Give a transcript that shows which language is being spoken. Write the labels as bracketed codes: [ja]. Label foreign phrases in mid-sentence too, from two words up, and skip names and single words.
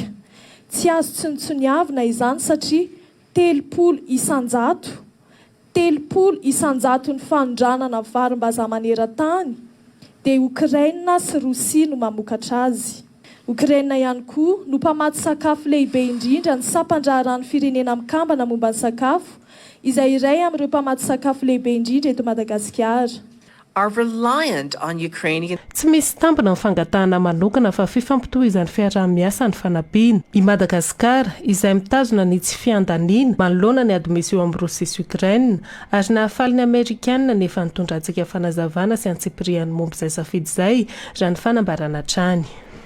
[mg] Tsy azo tsinotsoniavina izany satria 300 isanjato ny fanondranana varim-bazaha maneran-tany dia Ukraine sy Rosia no mamokatra azy. Ukraine ihany koa no mpamaty sakafo lehibe indrindra ny sampandraran'ny firenena mikambana momba ny sakafo izay iray amin'ireo mpamaty sakafo lehibe indrindra eto Madagasikara. [en] are reliant on Ukrainian. [mg] Tsy misy tampona ny fangatahana manokana fa fifampitohizan'ny fiarah-miasa ny fanampiana. I Madagasikara izay mitazona ny tsy fiandaniana manoloana ny ady misy eo amin'ny Rosia sy Ukraine ary nahafaly ny Amerikanina nefa nitondra antsika fanazavana sy antsipirian'ny momba izay safidy izay raha ny fanambarana hatrany.